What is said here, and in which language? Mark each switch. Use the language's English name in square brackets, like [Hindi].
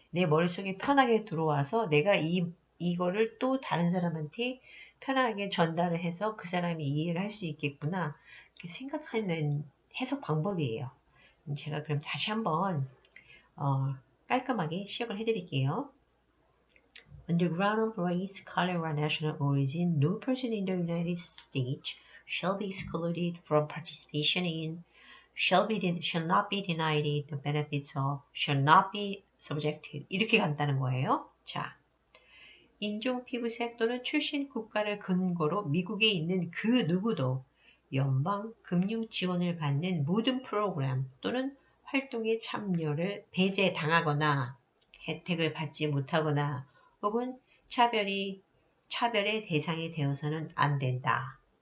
[Korean] 내 머릿속에 편하게 들어와서 내가 이거를 또 다른 사람한테 편하게 전달을 해서 그 사람이 이해를 할 수 있겠구나. 이렇게 생각하는 해석 방법이에요. 제가 그럼 다시 한번 깔끔하게 시작을 해드릴게요. [English] On the ground of race, color, or national origin, no person in the United States shall be excluded from participation in, shall not be denied the benefits of, shall not be subjected. [Korean] 이렇게 간다는 거예요. 자, 인종, 피부색 또는 출신 국가를 근거로 미국에 있는 그 누구도 연방 금융 지원을 받는 모든 프로그램 또는 활동에 참여를 배제당하거나 혜택을 받지 못하거나 혹은 차별의 대상이 되어서는 안 된다.